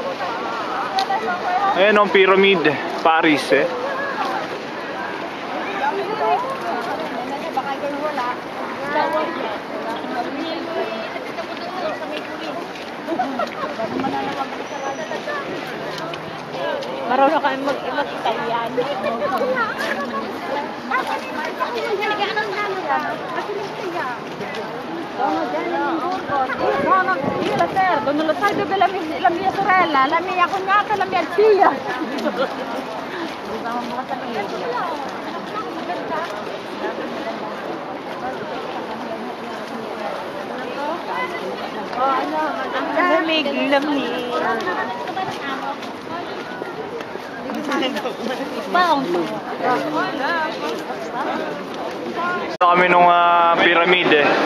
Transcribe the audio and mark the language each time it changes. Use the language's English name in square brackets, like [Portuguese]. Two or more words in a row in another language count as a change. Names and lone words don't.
[Filipino] Ayan ang pyramid, Paris eh. Marunong kami mag-Italian. [Italian] Dono lo sai dove la mia sorella, la mia cognata, la mia zia. [Filipino] Lamig. Kami nung pyramid eh.